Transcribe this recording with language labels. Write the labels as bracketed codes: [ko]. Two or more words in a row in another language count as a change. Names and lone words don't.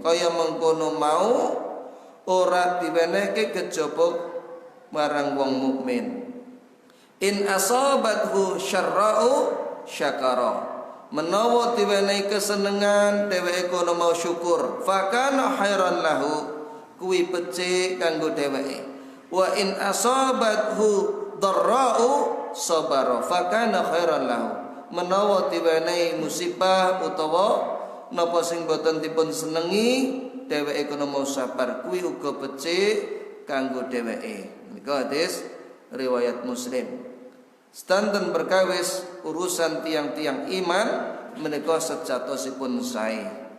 [jv] Kaya mengkono mau ora diwenehke kejaba marang wong mukmin. [ar] In asabathu syarra'u syakara. [jv] Menawa diwenehi kesenengan dheweke kono mau syukur, [ar] fakana khairan lahu, [jv] kuwi becik kanggo dheweke. [ar] Wa in asabathu dharra'u sabara, fakana khairan lahu. [jv] Menawa diwenehi musibah utawa napa sing boten dipun senengi, dheweke kono mau sabar, kuwi uga becik kanggo dheweke. Menika hadis riwayat Muslim. Stanten berkawis urusan tiang-tiang iman menika sejatosipun sae.